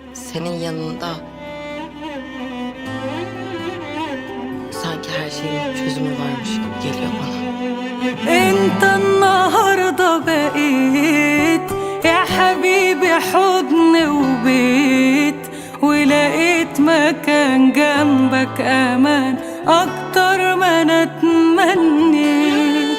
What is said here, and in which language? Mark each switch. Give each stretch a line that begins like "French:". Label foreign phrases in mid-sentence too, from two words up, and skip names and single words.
Turkish: senin yanında sanki her şeyin çözümü varmış gibi geliyor bana.
Arabic: انت النهارده بقيت يا حبيبي حضن وبيت، ولقيت مكان جنبك امان اكتر ما انا اتمنيت.